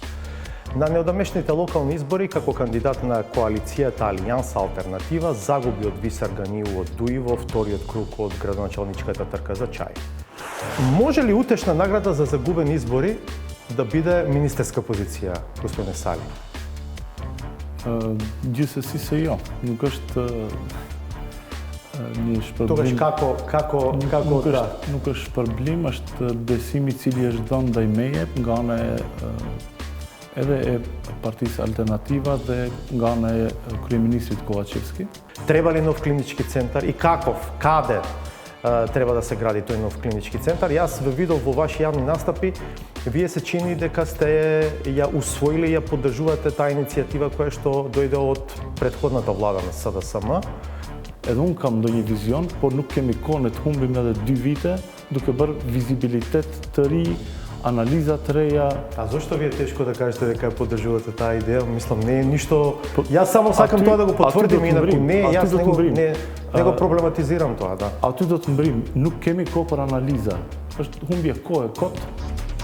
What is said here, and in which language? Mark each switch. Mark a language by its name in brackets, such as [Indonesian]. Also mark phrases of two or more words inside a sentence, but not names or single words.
[Macedonian] На неодамешните локални избори, како кандидат на коалицијата Алијанса Алтернатива, загуби од Висар Ганиу од Дуи во вториот круг од градоначалничката трка за чај. Може ли утешна награда за загубени избори да биде министерска позиција, господине Сали? [Albanian] Gjithsesi se jo. Nuk është një shpërblim. [Macedonian] Тогаш како [Albanian] Nuk është shpërblim, është besimi i cili është dhënë ndaj meje nga ana edhe e Partisë Alternativa dhe nga ana e kryeministrit Ковачевски. [Macedonian] Треба ли нов клинички центар и каков, каде треба да се гради тој нов клинички центар? Јас ве видов во ваши јавни настапи, вие се чини дека сте ја усвоили и ја поддржувате таа иницијатива која што дојде од претходната влада на СДСМ. [Albanian] Edhe unë kam ndonjë vizion, por nuk kemi kohë ne të humbim edhe 2 vite duke bërë vizibilitet të ri, analiza të reja. [Macedonian] А зошто ви е тешко да кажете дека ја поддржувате таа идеја? Мислам, не е ништо. Јас само сакам тоа да го потврдим, инаку не, јас не го проблематизирам тоа, да. [Albanian] Aty do të mbrim, nuk kemi kohë për analiza. Është humbje kohë, kot.